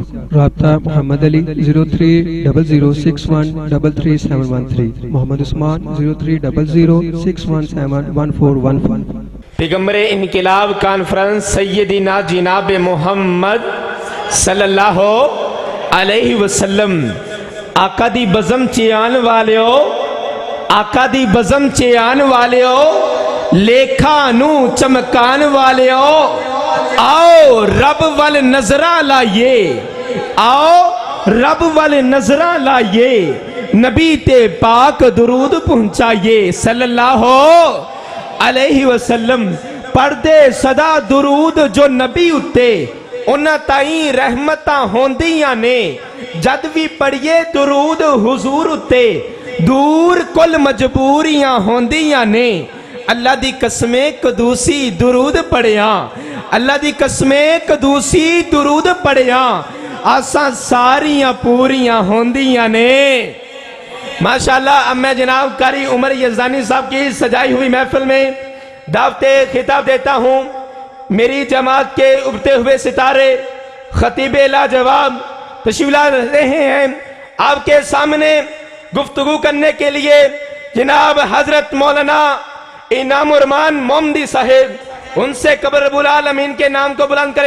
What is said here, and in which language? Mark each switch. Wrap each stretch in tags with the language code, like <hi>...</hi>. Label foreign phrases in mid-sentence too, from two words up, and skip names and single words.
<ur>رابطہ محمد علی 030061337113، محمد عثمان 030061711415۔ پیغمبر انقلاب کانفرنس سیدنا جناب محمد</ur> <ar>صلی اللہ علیہ وسلم</ar> <pa>آقا دی بزم چیان والیو، آقا دی بزم چیان والیو، لیکھا نو چمکان والیو، آؤ رب وال نظرہ لائیے، آؤ رب وال نظرہ لائیے، نبی تے پاک درود پہنچائیے</pa> <ar>صلی اللہ علیہ وسلم۔</ar> <pa>پردے صدا درود جو نبی اتے انہاں تائیں رحمتاں ہوندیاں نے، جد بھی پڑھیے درود حضور اتے دور کل مجبوریاں ہوندیاں نے۔ اللہ دی قسمیں قدوسی درود پڑھیاں، اللہ دی قسمیں قدوسی درود پڑھیاں، آساں ساریاں پوریاں ہوندیاں نے۔</pa> <ur>ماشاءاللہ اب میں جناب قاری عمر یزدانی صاحب کی سجائی ہوئی محفل میں دعوت خطاب دیتا ہوں۔ میری جماعت کے ابھرتے ہوئے ستارے خطیب لاجواب تشریف لا رہے ہیں۔ آپ کے سامنے گفتگو کرنے کے لیے جناب حضرت مولانا انعام الرحمن محمدی صاحب، ان سے قبر</ur> <ar>رب العالمین</ar> <ur>کے نام کو بلند کریں۔</ur>